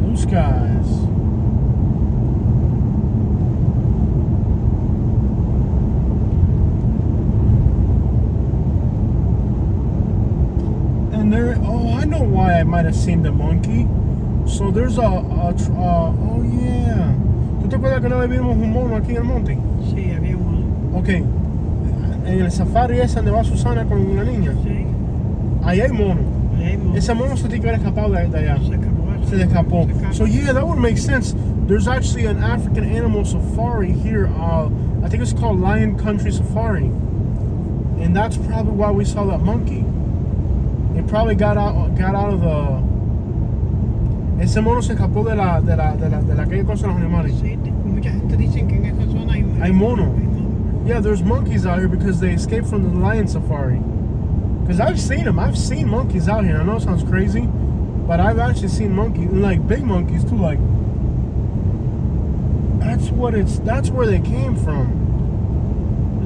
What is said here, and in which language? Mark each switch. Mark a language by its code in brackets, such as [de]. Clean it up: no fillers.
[en] Blue skies. And there, I know why I might have seen the monkey. So there's oh yeah. [es] ¿Tú te acuerdas que una vez vimos un mono aquí en el monte? Sí, había uno. Ok. En el safari ese donde va Susana con una niña. Sí. Ahí hay mono. Ahí hay mono. Ese mono se tiene que haber escapado de allá. Se escapó. [en] So yeah, that would make sense. There's actually an African animal safari here. I think it's called Lion Country Safari. And that's probably why we saw that monkey. It probably got out of the... [es] Ese mono se escapó de la calle con los animales. Sí, mucha gente dice que en esa zona hay mono. [en] Yeah, there's monkeys out here because they escaped from the lion safari. Because I've seen them. I've seen monkeys out here. I know it sounds crazy, but I've actually seen monkeys, and like big monkeys too. Like that's where they came from.